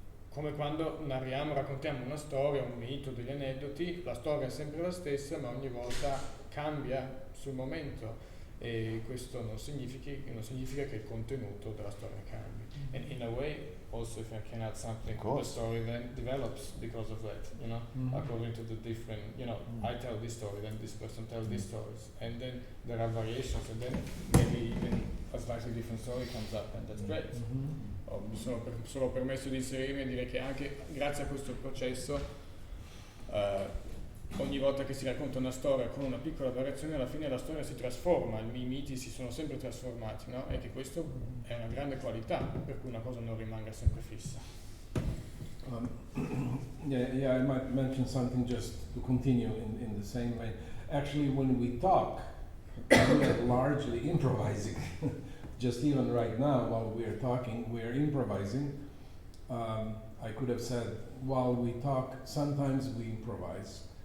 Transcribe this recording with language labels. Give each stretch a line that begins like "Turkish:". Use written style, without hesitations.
Italian: Come quando narriamo, raccontiamo una storia, un mito, degli aneddoti, la storia è sempre la stessa, ma ogni volta cambia sul momento, e questo non significa che il contenuto della storia cambi.
English: And in a way, also if I can add something, the story then develops because of that, according to the different, I tell this story, then this person tells this stories, and then there are variations, and then maybe even a slightly different story comes up, and that's great.
Italian: Mi sono solo permesso di inserirmi e dire che anche grazie a questo processo ogni volta che si racconta una storia con una piccola variazione, alla fine la storia si trasforma, i miti si sono sempre trasformati, no? E che questo è una grande qualità, per cui una cosa non rimanga sempre fissa.
English: Yeah, I might mention something just to continue in the same way. Actually, when we talk, we are largely improvising. Just even right now, while we are talking, we are improvising. I could have said, while we talk, sometimes we improvise.